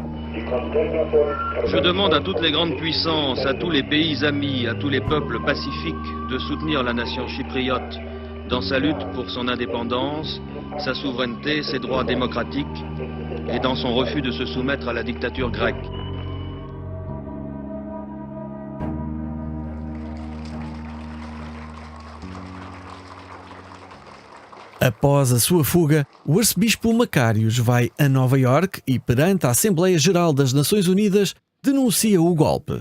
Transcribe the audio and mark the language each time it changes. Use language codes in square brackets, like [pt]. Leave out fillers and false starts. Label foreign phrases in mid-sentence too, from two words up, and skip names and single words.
[fr] Je demande à toutes les grandes puissances, à tous les pays amis, à tous les peuples pacifiques de soutenir la nation chypriote dans sa lutte pour son indépendance, sa souveraineté, ses droits démocratiques et dans son refus de se soumettre à la dictature grecque. [pt] Após a sua fuga, o arcebispo Macários vai a Nova Iorque e, perante a Assembleia Geral das Nações Unidas, denuncia o golpe.